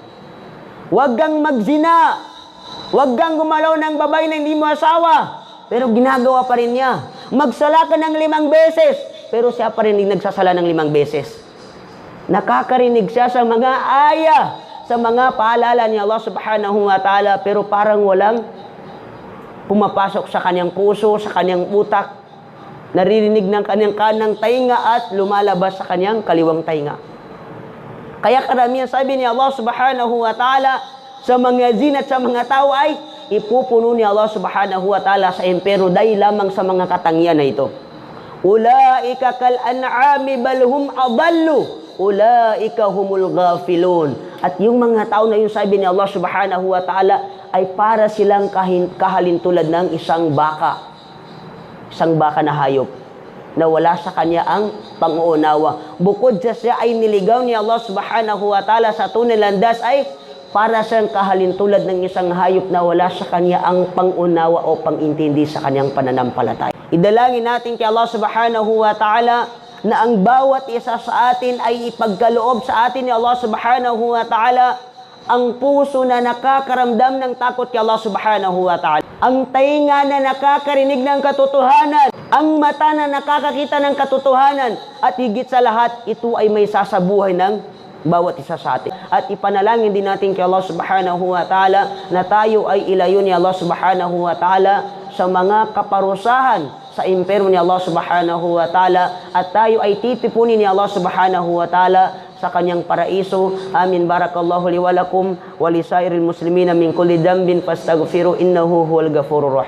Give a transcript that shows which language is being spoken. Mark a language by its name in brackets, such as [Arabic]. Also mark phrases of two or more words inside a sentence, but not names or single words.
[Filipino] Huwag kang magzina. Huwag kang gumalaw ng babae na hindi mo asawa. Pero ginagawa pa rin niya. Magsala ka ng 5 beses. Pero siya pa rin nagsasala ng 5 beses. Nakakarinig siya sa mga ayah, sa mga paalala ni Allah [Arabic] سبحانه وتعالى, [Filipino] pero parang walang pumapasok sa kanyang puso, sa kanyang utak. Naririnig ng kanyang kanang tainga at lumalabas sa kanyang kaliwang tainga. Kaya karamihan, sabi ni Allah [Arabic] سبحانه وتعالى, [Filipino] sa mga jin at sa mga tao ay ipupuno ni Allah [Arabic] سبحانه وتعالى [Filipino] sa imperno dahil lamang sa mga katangian na ito. [Arabic] أولئك كالأنعام بل هم أضل أولئك هم الغافلون. [Filipino] At yung mga tao na yun, sabi ni Allah [Arabic] سبحانه وتعالى, [Filipino] ay para silang kahalintulad ng isang baka na hayop na wala sa kanya ang pang-uunawa. Bukod sa siya ay niligaw ni Allah [Arabic] سبحانه وتعالى [Filipino] sa tunay landas, ay para siyang kahalintulad ng isang hayop na wala sa kanya ang pang-unawa o pang-intindi sa kanyang pananampalataya. Idalangin natin kay Allah [Arabic] سبحانه وتعالى [Filipino] na ang bawat isa sa atin ay ipagkaloob sa atin ni Allah [Arabic] سبحانه وتعالى [Filipino] ang puso na nakakaramdam ng takot kay Allah [Arabic] سبحانه وتعالى, [Filipino] ang tainga na nakakarinig ng katotohanan, ang mata na nakakakita ng katotohanan, at higit sa lahat, ito ay may sasabuhay ng bawat isa sa atin. At ipanalangin din natin kay Allah [Arabic] سبحانه وتعالى [Filipino] na tayo ay ilayo ni Allah [Arabic] سبحانه وتعالى [Filipino] sa mga kaparusahan sa imperno ni Allah [Arabic] سبحانه وتعالى, [Filipino] at tayo ay titipunin ni Allah [Arabic] سبحانه وتعالى [Filipino] sa kanyang paraiso. Amin. [Arabic] بارك الله لي ولكم ولسائر المسلمين من كل ذنب فاستغفروا إنه هو الغفور الرحيم.